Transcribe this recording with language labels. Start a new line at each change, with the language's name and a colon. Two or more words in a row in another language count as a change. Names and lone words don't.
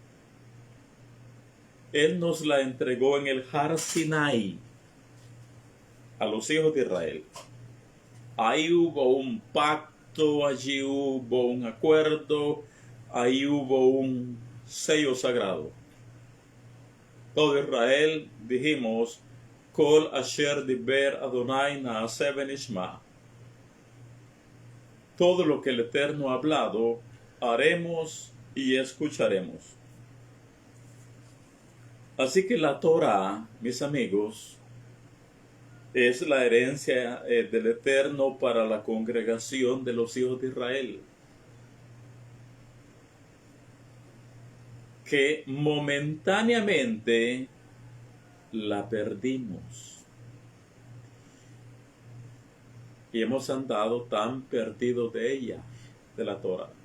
Spanish: Él nos la entregó en el Har Sinai a los hijos de Israel. Ahí hubo un pacto pacto, allí hubo un acuerdo, ahí hubo un sello sagrado. Todo Israel dijimos,
Hebrew: כל אשר דיבר אדוני נעשה ונשמע.
Spanish: Todo lo que el Eterno ha hablado, haremos y escucharemos. Así que la Torah, mis amigos, es la herencia del Eterno para la congregación de los hijos de Israel, que momentáneamente la perdimos y hemos andado tan perdidos de ella, de la Torah.